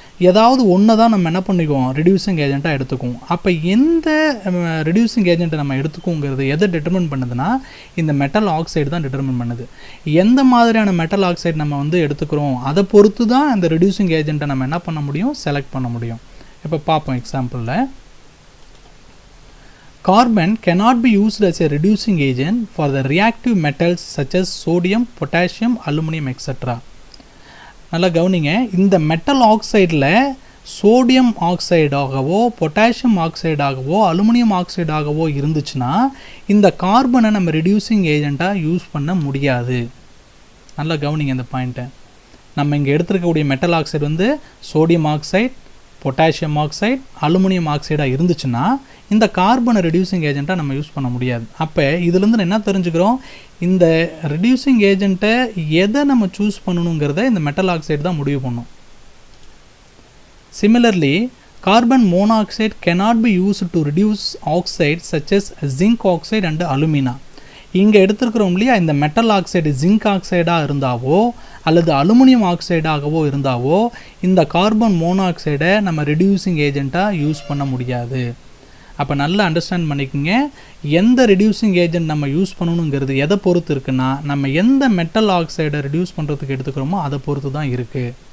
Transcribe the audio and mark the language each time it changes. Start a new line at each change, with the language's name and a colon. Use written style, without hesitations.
Tamil: ஏதாவது ஒன்று தான் நம்ம என்ன பண்ணிக்குவோம், ரிடியூசிங் ஏஜென்ட்டாக எடுத்துக்குவோம். அப்போ எந்த ரிடியூசிங் ஏஜென்ட்டை நம்ம எடுத்துக்கோங்கிறது எதை டிட்டர்மின் பண்ணுதுன்னா, இந்த மெட்டல் ஆக்சைடு தான் டிட்டர்மின் பண்ணுது. எந்த மாதிரியான மெட்டல் ஆக்சைடு நம்ம வந்து எடுத்துக்கிறோம் அதை பொறுத்து தான் இந்த ரிடியூசிங் ஏஜென்ட்டை நம்ம என்ன பண்ண முடியும், செலக்ட் பண்ண முடியும். இப்போ பார்ப்போம் எக்ஸாம்பிளில்.
English: Carbon cannot be used as a reducing agent for the reactive metals such as sodium, potassium, aluminum etc.
Tamil: நல்லா கவனிங்க, இந்த மெட்டல் ஆக்சைடில் சோடியம் ஆக்சைடாகவோ பொட்டாசியம் ஆக்சைடாகவோ அலுமினியம் ஆக்சைடாகவோ இருந்துச்சுன்னா இந்த கார்பனை நம்ம ரிடியூசிங் ஏஜெண்ட்டாக யூஸ் பண்ண முடியாது. நல்லா கவனிங்க இந்த பாயிண்ட்டை. நம்ம இங்கே எடுத்துருக்கக்கூடிய மெட்டல் ஆக்சைடு வந்து sodium oxide, potassium oxide, aluminium ஆக்சைடாக இருந்துச்சுன்னா இந்த கார்பனை ரிடியூசிங் ஏஜெண்ட்டாக நம்ம யூஸ் பண்ண முடியாது. அப்போ இதுலேருந்து என்ன தெரிஞ்சுக்கிறோம், இந்த ரிடியூசிங் ஏஜெண்ட்டை எதை நம்ம சூஸ் பண்ணணுங்கிறத இந்த மெட்டல் ஆக்சைடு தான் முடிவு பண்ணும்.
English: Similarly carbon monoxide cannot be used to reduce oxides such as zinc oxide and alumina.
Tamil: இங்கே எடுத்துருக்கிறோம் இல்லையா, இந்த மெட்டல் ஆக்சைடு ஜிங்க் ஆக்சைடாக இருந்தாவோ அல்லது அலுமினியம் ஆக்சைடாகவோ இருந்தாவோ இந்த கார்பன் மோனாக்சைடை நம்ம ரிடியூசிங் ஏஜெண்ட்டாக யூஸ் பண்ண முடியாது. அப்போ நல்லா அண்டர்ஸ்டாண்ட் பண்ணிக்கோங்க, எந்த ரிடியூசிங் ஏஜென்ட் நம்ம யூஸ் பண்ணணுங்கிறது எதை பொறுத்து இருக்குன்னா, நம்ம எந்த மெட்டல் ஆக்சைடை ரிடியூஸ் பண்ணுறதுக்கு எடுத்துக்கிறோமோ அதை பொறுத்து தான் இருக்குது.